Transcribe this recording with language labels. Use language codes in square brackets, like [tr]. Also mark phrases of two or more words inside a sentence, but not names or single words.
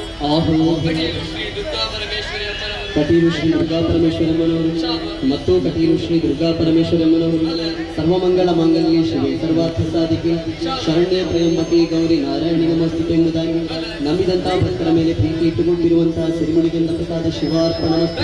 [kn] ಆಹೋ ಕಟೀಲು ಶ್ರೀ ದುರ್ಗಾ ಪರಮೇಶ್ವರಮ್ಮನವರು ಮತ್ತು ಕಟೀಲು ಶ್ರೀ ದುರ್ಗಾ ಪರಮೇಶ್ವರಮ್ಮನವರು [sa] ಸರ್ವಮಂಗಳ ಮಾಂಗಲ್ಯ ಶಿವೆ ಸರ್ವಾರ್ಥ ಸಾಧಿಕೆ ಶರಣ್ಯ ಪ್ರೇಮಕ್ಕೆ ಗೌರಿ ನಾರಾಯಣಿ ನಮಸ್ತುತೆ [kn] ಎಂಬುದಾಗಿ ನಂಬಿದಂತಹ ಭಕ್ತರ ಮೇಲೆ ಪ್ರೀತಿ ಇಟ್ಟುಕೊಂಡಿರುವಂತಹ ಸಿರಿಮುಡಿಗೆಂದ ಪ್ರಸಾದ ಶಿವಾರ್ಪಣ.